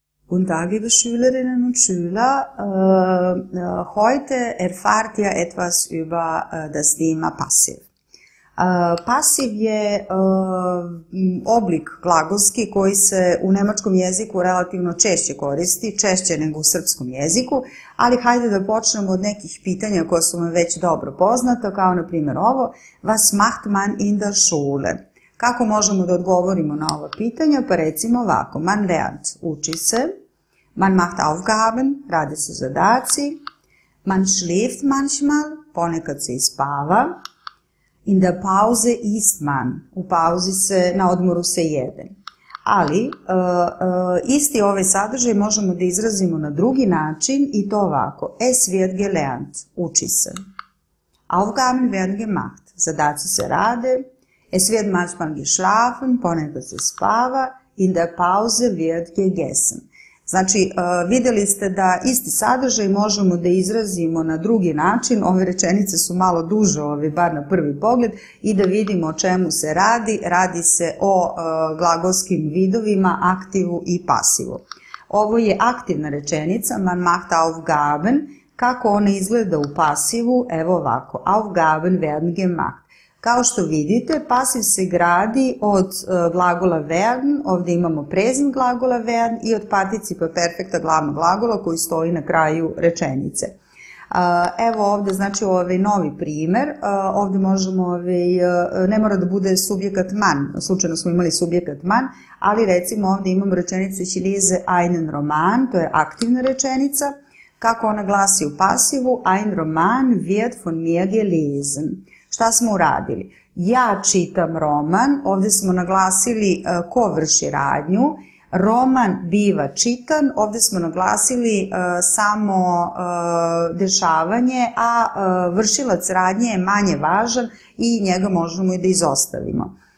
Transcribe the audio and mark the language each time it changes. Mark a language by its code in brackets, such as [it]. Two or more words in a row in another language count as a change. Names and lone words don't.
[de] Guten Tag, liebe Schülerinnen und Schüler. Heute erfahrt ihr etwas über das Thema Passiv. [sr] Pasiv je oblik glagolski koji se u nemačkom jeziku relativno češće koristi, češće nego u srpskom jeziku, ali hajde da počnemo od nekih pitanja koja su vam već dobro poznata, kao na primjer ovo, [de] was macht man in der Schule? [sr] Kako možemo da odgovorimo na ova pitanja? Pa recimo ovako, [de] man lernt, [sr] uči se, [de] man macht Aufgaben, [sr] rade se zadaci, [de] man schläft manchmal, [sr] ponekad se ispava, [de] in der Pause isst man, [sr] u pauzi se, na odmoru se jede. Ali, isti ovaj sadržaj možemo da izrazimo na drugi način i to ovako, [de] es wird gelernt, [sr] uči se. [de] Aufgaben werden gemacht, [sr] zadaci se rade, [de] es wird manchmal geschlafen, [sr] ponekad se spava, [de] in der Pause wird gegessen. [sr] Znači, vidjeli ste da isti sadržaj možemo da izrazimo na drugi način, ove rečenice su malo duže, bar na prvi pogled, i da vidimo o čemu se radi. Radi se o glagolskim vidovima, aktivu i pasivu. Ovo je aktivna rečenica, [de] man macht Aufgaben, [sr] kako ona izgleda u pasivu, evo ovako, [de] Aufgaben werden gemacht. [sr] Kao što vidite, pasiv se gradi od glagola werden, ovdje imamo present glagola werden i od participa perfekta glavnog glagola koji stoji na kraju rečenice. Evo ovdje, znači ovaj novi primer, ovdje možemo, ne mora da bude subjekat man, slučajno smo imali subjekat man, ali recimo ovdje imamo rečenicu [de] ich lese einen Roman, [sr] to je aktivna rečenica, kako ona glasi u pasivu, [de] ein Roman wird von mir gelesen. [sr] Šta smo uradili? Ja čitam roman, ovdje smo naglasili ko vrši radnju, roman biva čitan, ovdje smo naglasili samo dešavanje, a vršilac radnje je manje važan i njega možemo i da izostavimo.